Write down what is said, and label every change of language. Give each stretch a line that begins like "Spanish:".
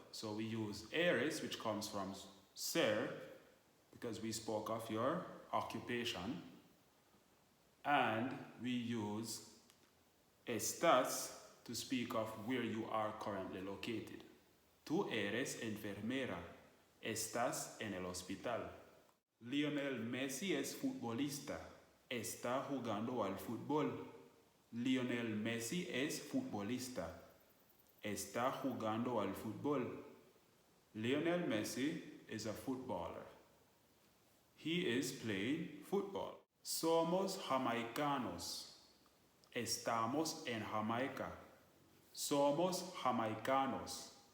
English: So we use eres, which comes from ser, because we spoke of your occupation. And we use estás to speak of where you are currently located.
Spanish: Tú eres enfermera. Estás en el hospital. Lionel Messi es futbolista. Está jugando al fútbol. Lionel Messi es futbolista. Está jugando al fútbol.
English: Lionel Messi is a footballer. He is playing football.
Spanish: Somos jamaicanos. Estamos en Jamaica. Somos jamaicanos.